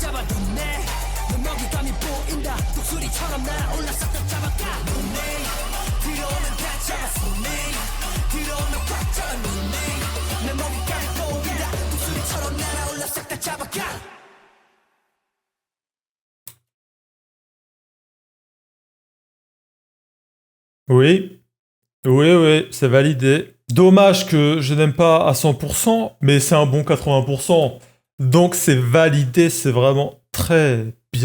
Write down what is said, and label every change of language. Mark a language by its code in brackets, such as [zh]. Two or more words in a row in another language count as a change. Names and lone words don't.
[ko] 잡아 눈에 내 먹잇감이 보인다 독수리처럼 날아올라 싹 다 잡아가 눈에 들어오면 다 잡아 손에 들어오면 꽉 잡아 눈에 내 먹잇감이 보인다 독수리처럼 날아올라 싹 다 잡아가 [fr] Oui, oui, c'est validé. Dommage que je n'aime pas à 100%, mais c'est un bon 80%. Donc c'est validé, c'est vraiment très bien.